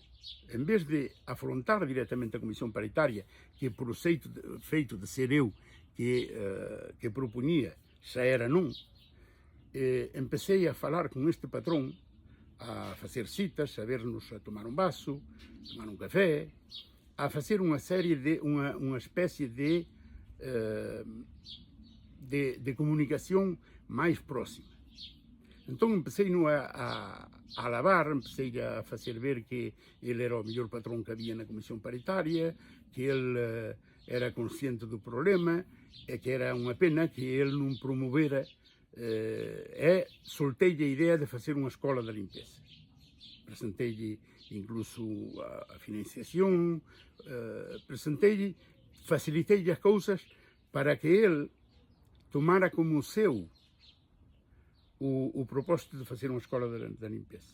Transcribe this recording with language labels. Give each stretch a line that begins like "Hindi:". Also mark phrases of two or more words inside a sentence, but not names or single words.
Galician: En vez de afrontar directamente a comisión paritaria, que por o feito de ser eu que propuñía, xa era non, empecé a falar con este patrón, a facer citas, a vernos a tomar un vaso, tomar un café, a facer unha serie de, unha especie de comunicación máis próxima. Entón empecei a alabar, empecei a facer ver que ele era o mellor patrón que había na comisión paritaria,
Portuguese: que ele era consciente do problema é que era uma pena que ele não promovera, soltei-lhe a ideia de fazer uma escola da limpeza. Apresentei-lhe incluso a financiação, facilitei-lhe as coisas para que ele tomara como seu o propósito de fazer uma escola da limpeza.